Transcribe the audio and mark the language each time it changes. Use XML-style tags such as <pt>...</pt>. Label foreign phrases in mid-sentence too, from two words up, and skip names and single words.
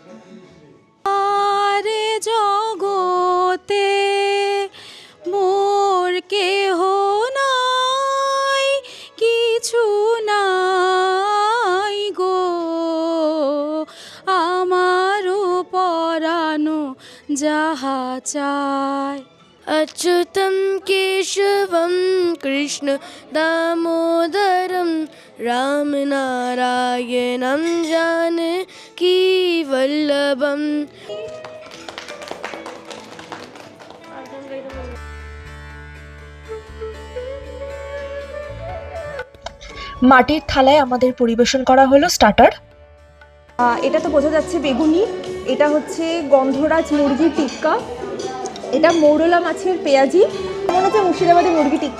<bn>আরে জগতে মোর কেহ নাই, কিছু নাই গো, আমারও পরানো যাহা চায়।</bn> <sa>अच्युतं केशवं कृष्ण दामोदरं रामनारायणं जानकी वल्लभम्।</sa> <bn>মাটির থালায় আমাদের পরিবেশন করা হলো স্টার্টার। এটা তো বোঝা যাচ্ছে বেগুনি, এটা হচ্ছে গন্ধরাজ মুরগির টিক্কা, এটা মৌরলা মাছের পেঁয়াজি, মনে হচ্ছে মুর্শিদাবাদী মুরগি টিক্কা।</bn>